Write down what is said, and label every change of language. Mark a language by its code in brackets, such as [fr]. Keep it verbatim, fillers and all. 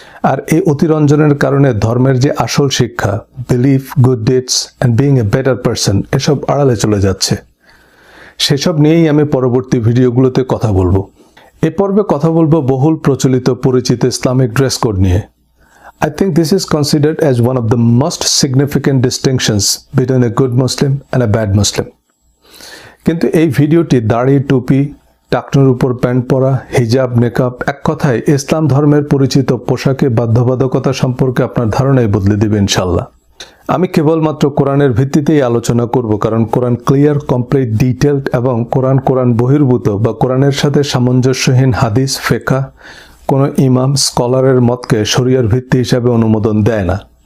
[bn] আর এই অতিরঞ্জনের কারণে ধর্মের যে আসল শিক্ষা, [en] belief, good deeds and being a better person, [bn] এসব আড়ালে চলে যাচ্ছে। সেসব নিয়েই আমি পরবর্তী ভিডিওগুলোতে কথা বলবো। এ পর্বে কথা বলবো বহুল প্রচলিত পরিচিত ইসলামিক ড্রেস কোড নিয়ে। [en] I think this is considered as one of the most significant distinctions between a good Muslim and a bad Muslim. [bn] কিন্তু এই ভিডিওটি দাড়ি, টুপি, টাকনোর উপর প্যান্ট পরা, হিজাব, মেকআপ, এক কথায় ইসলাম ধর্মের পরিচিত পোশাকে বাধ্যবাধকতা সম্পর্কে আপনার ধারণাই বদলে দিবে ইনশাল্লাহ। আমি কেবলমাত্র কোরআনের ভিত্তিতেই আলোচনা করব, কারণ কোরআন ক্লিয়ার, কমপ্লিট, ডিটেলড এবং কোরআন কোরআন বহির্ভূত বা কোরআনের সাথে সামঞ্জস্যহীন হাদিস, ফিকহ, কোনো ইমাম, স্কলারের মতকে শরিয়ার ভিত্তি হিসাবে অনুমোদন দেয় না।